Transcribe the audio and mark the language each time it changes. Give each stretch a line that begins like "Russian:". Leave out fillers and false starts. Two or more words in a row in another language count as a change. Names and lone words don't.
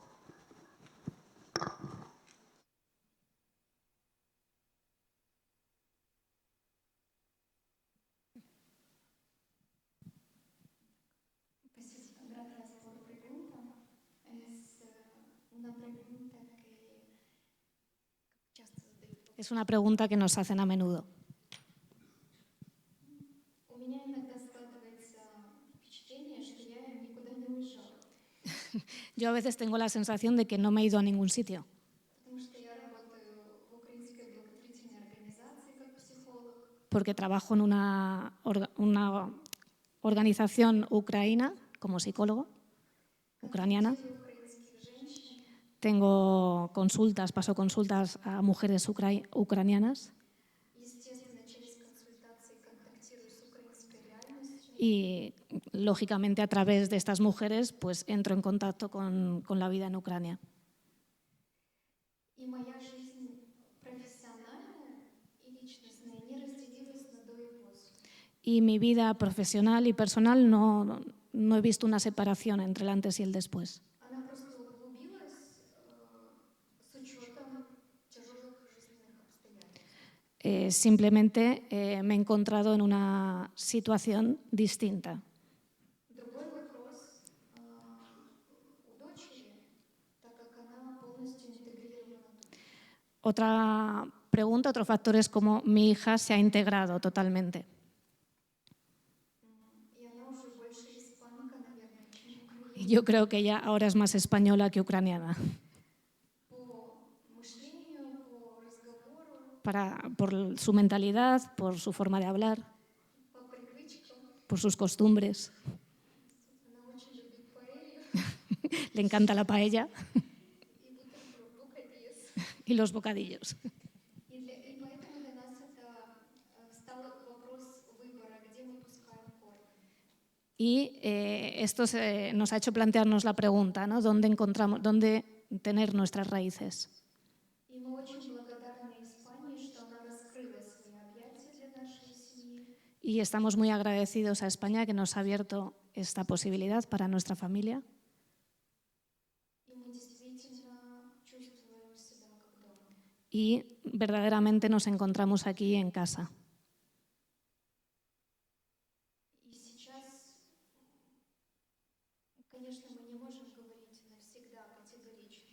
Spanish: Gracias por la pregunta. Es una pregunta que
Russian: часто задают.
Spanish: Es una pregunta que nos hacen a menudo.
Russian: У меня иногда складывается впечатление, что я никуда не уезжала,
Spanish: Yo a veces tengo la sensación de que no me he ido a ningún sitio,
Russian: потому что я работаю в украинской благотворительной организации как психолог.
Spanish: porque trabajo en una organización ucraniana como psicólogo, ucraniana.
Russian: Консультирую украинских женщин,
Spanish: Tengo consultas, paso consultas a mujeres ucranianas
Russian: естественно, через консультации контактирую с украинской реальностью.
Spanish: y, lógicamente, a través de estas mujeres pues entro en contacto con la vida en Ucrania.
Russian: И моя жизнь профессиональная и личностная не разделилась на до и после.
Spanish: Y mi vida profesional y personal no he visto una separación entre el antes y el después.
Russian: Она просто углубилась с учетом тяжелых жизненных обстоятельств.
Spanish: Simplemente me he encontrado en una situación distinta.
Russian: Другой вопрос у дочери, так как она полностью интегрирована тут.
Spanish: Otra pregunta, otro factor es cómo mi hija se ha integrado totalmente.
Russian: И она уже больше испанка, наверное, чем
Spanish: Y
Russian: украинка.
Spanish: yo creo que ella ahora es más española que ucraniana,
Russian: По мышлению, по разговору,
Spanish: por su mentalidad, por su forma de hablar,
Russian: по привычкам.
Spanish: por sus costumbres.
Russian: Она очень любит паэлью
Spanish: Le encanta la paella
Russian: и бутербродес.
Spanish: y los bocadillos.
Russian: И поэтому для нас это стал вопрос выбора, где мы пускаем корни.
Spanish: Y esto nos ha hecho plantearnos la pregunta, ¿no? ¿Dónde tener nuestras raíces?
Russian: И мы очень благодарны Испании, что она раскрыла свои объятия для нашей семьи.
Spanish: Y estamos muy agradecidos a España que nos ha abierto esta posibilidad para nuestra familia.
Russian: И мы действительно чувствуем себя как дома.
Spanish: Y verdaderamente nos encontramos aquí en casa.
Russian: И сейчас, конечно, мы не можем говорить навсегда категорично,